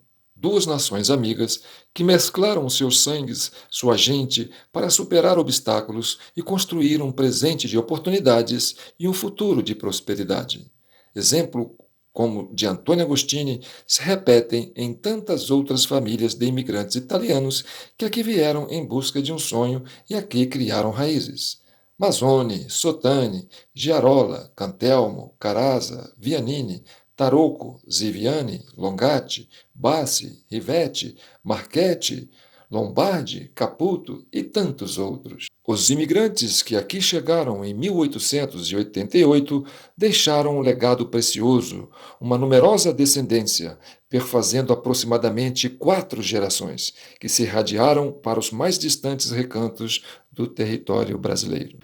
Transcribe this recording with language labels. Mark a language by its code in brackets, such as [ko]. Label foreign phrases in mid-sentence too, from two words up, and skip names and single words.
[pt] Duas nações amigas que mesclaram seus sangues, sua gente, para superar obstáculos e construir um presente de oportunidades e um futuro de prosperidade. Exemplo como de Antônio Agostini se repetem em tantas outras famílias de imigrantes italianos que aqui vieram em busca de um sonho e aqui criaram raízes. Mazzoni, Sotani, Giarola, Cantelmo, Caraza, Vianini, Tarocco, Ziviani, Longatti, Bassi, Rivetti, Marchetti, Lombardi, Caputo e tantos outros. Os imigrantes que aqui chegaram em 1888 deixaram um legado precioso, uma numerosa descendência, perfazendo aproximadamente 4 gerações, que se irradiaram para os mais distantes recantos do território brasileiro.